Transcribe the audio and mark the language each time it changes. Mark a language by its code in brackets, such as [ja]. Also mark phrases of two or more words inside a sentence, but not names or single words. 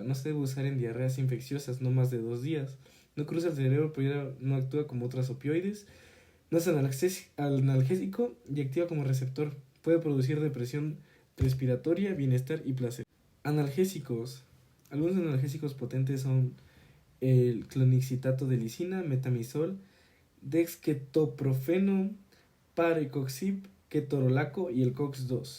[es] No se debe usar en diarreas infecciosas, no más de 2 días. No cruza el cerebro, pero no actúa como otras opioides. No es analgésico y activa como receptor. Puede producir depresión respiratoria, bienestar y placer. Analgésicos. Algunos analgésicos potentes son el clonixetato de lisina, metamizol, dexketoprofeno, parecoxib, ketorolaco y el COX-2.